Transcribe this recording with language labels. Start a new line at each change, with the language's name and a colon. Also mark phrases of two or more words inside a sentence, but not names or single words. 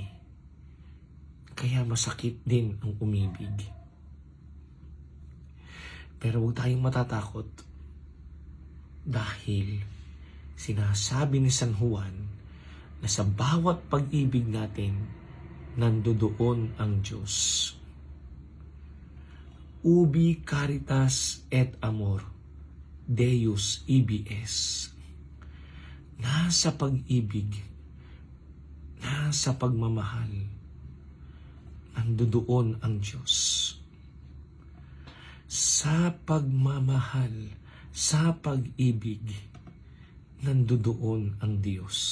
Filipino: Kaya masakit din ang umibig. Pero huwag tayong matatakot dahil sinasabi ni San Juan na sa bawat pag-ibig natin, nandoon ang Diyos.
Latin: Ubi caritas et amor, Deus ibi es.
Filipino: Nasa pag-ibig, nasa pagmamahal, nandoon ang Diyos. Sa pagmamahal, sa pag-ibig, nandoon ang Diyos.